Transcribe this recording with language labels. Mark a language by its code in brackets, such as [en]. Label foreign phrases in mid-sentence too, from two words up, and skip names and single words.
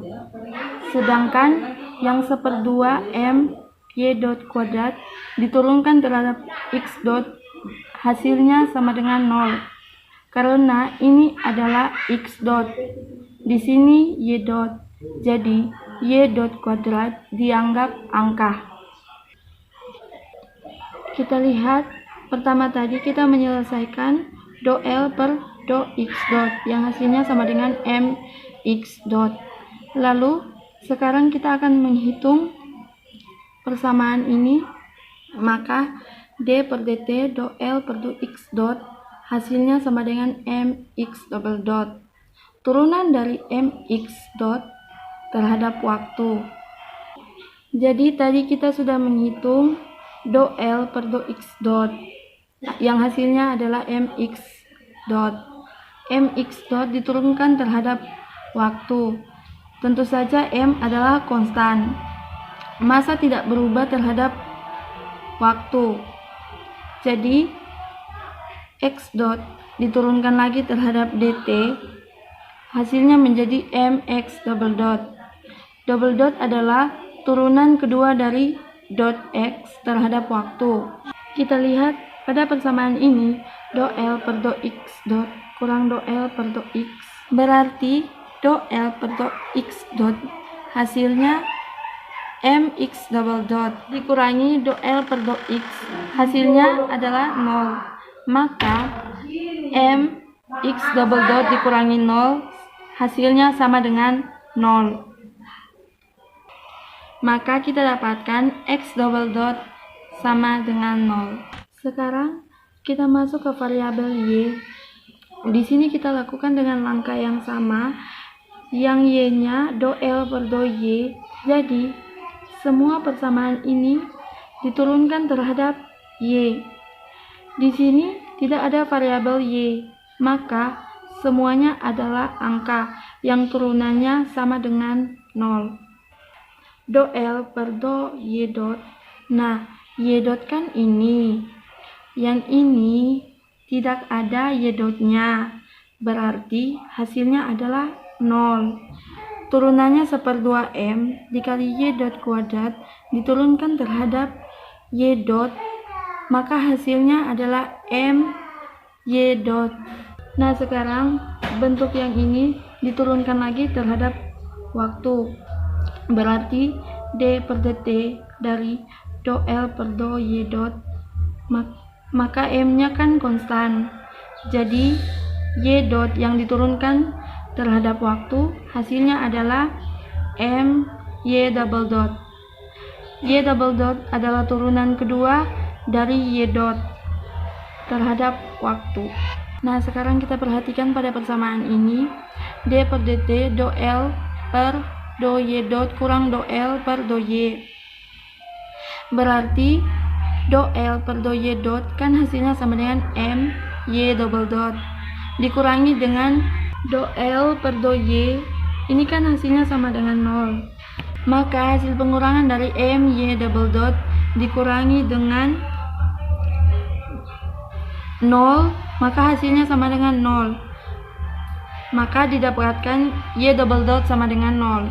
[id] Sedangkan yang 1/2 m y dot kuadrat diturunkan terhadap x dot, hasilnya sama dengan 0. Karena ini adalah x dot, di sini y dot, jadi y dot kuadrat dianggap angka. Kita lihat, pertama tadi kita menyelesaikan do L per do X dot yang hasilnya sama dengan mx dot. Lalu sekarang kita akan menghitung persamaan ini, maka d per dt do L per do X dot hasilnya sama dengan mx double dot, turunan dari mx dot terhadap waktu. Jadi tadi kita sudah menghitung do L per do X dot yang hasilnya adalah mx dot. Mx dot diturunkan terhadap waktu. Tentu saja m adalah konstan, massa tidak berubah terhadap waktu. Jadi x dot diturunkan lagi terhadap dt, hasilnya menjadi mx double dot. Double dot adalah turunan kedua dari dot x terhadap waktu. Kita lihat Pada persamaan ini, do L per do X dot kurang do L per do X berarti do L per do X dot hasilnya mx double dot dikurangi do L per do X hasilnya adalah 0. Maka mx double dot dikurangi 0 hasilnya sama dengan 0. Maka kita dapatkan x double dot sama dengan 0. Sekarang kita masuk ke variabel y. Di sini kita lakukan dengan langkah yang sama, yang y-nya do L per do y. Jadi semua persamaan ini diturunkan terhadap y. Di sini tidak ada variabel y, maka semuanya adalah angka yang turunannya sama dengan 0. Do L per do y dot. Nah, y dot kan ini. Yang ini tidak ada y dotnya. Berarti hasilnya adalah 0. Turunannya 1/2m dikali y dot kuadrat diturunkan terhadap y dot. Maka hasilnya adalah m y dot. Nah, sekarang bentuk yang ini diturunkan lagi terhadap waktu. Berarti d per dt dari do L per do y dot, maka m-nya kan konstan. Jadi y dot yang diturunkan terhadap waktu hasilnya adalah m y double dot. Y double dot adalah turunan kedua dari y dot terhadap waktu. Nah, sekarang kita perhatikan pada persamaan ini, d per dt do L per do y dot kurang do L per do y. Berarti do L per do y dot kan hasilnya sama dengan m y double dot dikurangi dengan do L per do y. Ini kan hasilnya sama dengan 0. Maka hasil pengurangan dari m y double dot dikurangi dengan 0, maka hasilnya sama dengan 0. Maka didapatkan y double dot sama dengan 0.